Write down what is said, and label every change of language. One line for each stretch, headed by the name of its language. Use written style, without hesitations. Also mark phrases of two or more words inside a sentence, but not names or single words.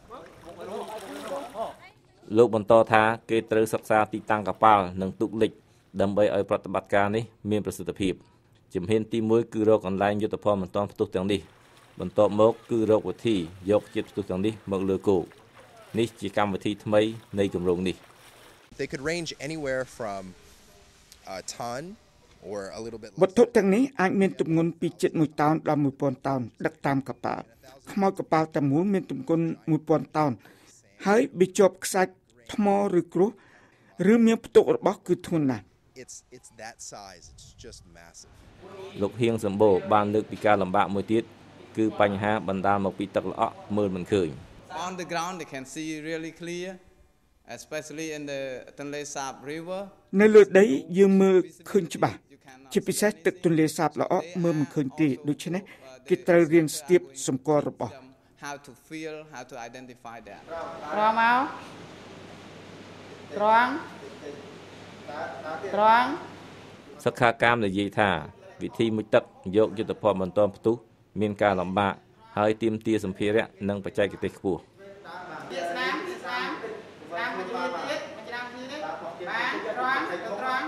Khmer: លោកបន្តថាគេត្រូវសិក្សាទីតាំងកប៉ាល់និងទូកលិចដើម្បីឲ្យប្រតិបត្តិការនេះមានប្រសិទ្ធភាពជំហានទី1គឺរកកន្លែងយុទ្ធភ័ណ្ឌមិនទាន់ផ្ទុះទាំងនេះបន្ទាប់មកគឺរកវិធីយកជាតិផ្ទុះទាំងនេះមកលើគោកនេះជាកម្មវិធីថ្មីនៃគម្រោងនេះ
English: They could range anywhere from a ton or a little bit
Khmer: វត្ថុទាំងនេះអាចមានទម្ងន់ពីជិត1តោនដល់1000តោនដឹកតាមកប៉ាល់ខ្មោចកប៉ាល់តែមួយមានទម្ងន់1000តោនហើយវាជាប់ខ្សាច់ថ្មឬគ្រួសឬមានផ្ទុករបស់គឺធ្ងន់ណាស់
English: It's that size. It's just massive.
Khmer: លោកហៀងសម្បូរបានលើកពីការលំបាកមួយទៀតគឺបញ្ហាបណ្ដាលមកពីទឹកល្អក់មើលមិនឃើញ
English: On the ground they can see really clear especially in the Tonle Sap River
Khmer: នៅលើដីយើងមើលឃើញច្បាស់ជាពិសេសទឹកទន្លេសាបល្អក់មើលមិនឃើញទេដូច្នេះគេត្រូវរៀនស្ទាបសម្គាល់របស់
English: how to feel how to identify that
Khmer: ត្រង់មកត្រង់ សិក្ខាកាមនិយាយថាវិធីមុជទឹកយកយុទ្ធភ័ណ្ឌបន្តផ្ទុះមានការលំបាកហើយទាមទារសម្ភារៈនិងបច្ចេកទេសខ្ពស់ ស្នាមមួយទៀតបានត្រង់